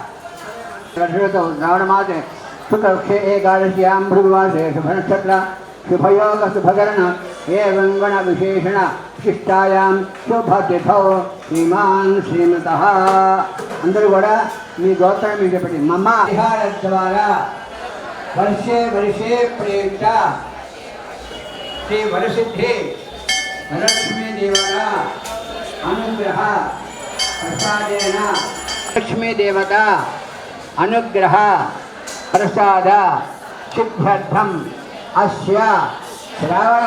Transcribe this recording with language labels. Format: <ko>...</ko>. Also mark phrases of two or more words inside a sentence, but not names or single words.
<sa>రావణ మాతే సుఖే ఏకాదశ్యాం భృగువాసే శుభనక్షత్ర శుభయోగ శుభకరణ ఏవం గణ విశేషణ విశిష్టాయాం శుభతిథౌ శ్రీమాన్ శ్రీమతః</sa> <te>అందరూ కూడా మీ గోత్రం మీకు చెప్పండి</te> <sa>మమ విహార ద్వారా वर्षे वर्षे प्रेरित श्री वरसिद्धि लक्ष्मी देवता अनुग्रह प्रसादेन लक्ष्मी देवता अनुग्रह प्रसाद सिद्ध्यर्थम अस्य श्रावण</sa>